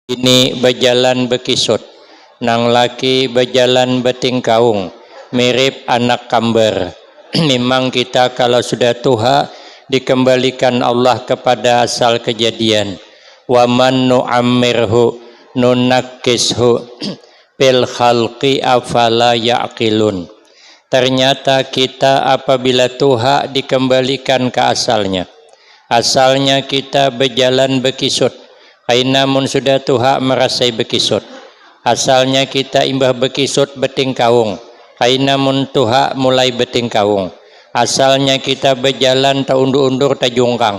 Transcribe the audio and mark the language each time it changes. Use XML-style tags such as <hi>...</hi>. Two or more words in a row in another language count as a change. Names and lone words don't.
<bjn>Ini berjalan bekisut, nang laki berjalan betingkaung, mirip anak kamber.</bjn> <id>Memang kita kalau sudah tua dikembalikan Allah kepada asal kejadian.</id> <ar>ومن نعمره ننكسه في الخلق أفلا يعقلون.</ar> <id>Ternyata kita apabila tua dikembalikan ke asalnya.</id> <bjn>Asalnya kita berjalan bekisut. Namun sudah tua merasai bekisut. Asalnya kita imbah bekisut betingkaung. Namun tua mulai betingkaung. Asalnya kita berjalan taundur-undur tajungkang.</bjn>